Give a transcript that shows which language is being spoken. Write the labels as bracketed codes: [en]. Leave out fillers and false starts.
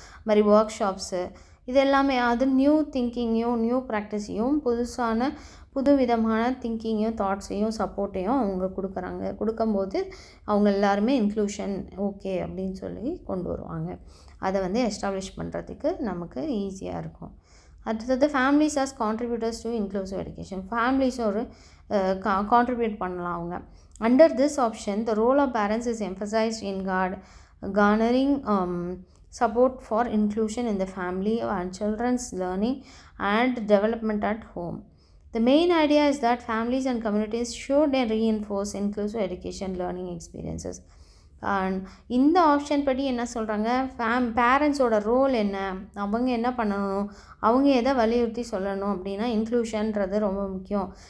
[ta] மாதிரி work shops இது எல்லாமே அது நியூ திங்கிங்கையும் நியூ ப்ராக்டிஸையும் புது விதமான திங்கிங்கையும் தாட்ஸையும் சப்போர்ட்டையும் அவங்க கொடுக்கும்போது அவங்க எல்லாருமே இன்க்ளூஷன் ஓகே அப்படின்னு சொல்லி கொண்டு வருவாங்க. அதை வந்து எஸ்டாப்ளிஷ் பண்ணுறதுக்கு நமக்கு ஈஸியாக இருக்கும். அடுத்தது [en] Families as contributors to inclusive education. [ta] Families ஒரு கான்ட்ரிபியூட் பண்ணலாம் அவங்க. [en] Under this option the role of parents is emphasised in garnering support for inclusion in the family and children's learning and development at home. The main idea is that families and communities should reinforce inclusive education learning experiences. [ta] And இந்த option படி என்ன சொல்கிறாங்க, பேரண்ட்ஸோட role என்ன, அவங்க என்ன பண்ணணும், அவங்க எதை வலியுறுத்தி சொல்லணும் அப்படின்னா, இன்க்ளூஷன்றது ரொம்ப முக்கியம்.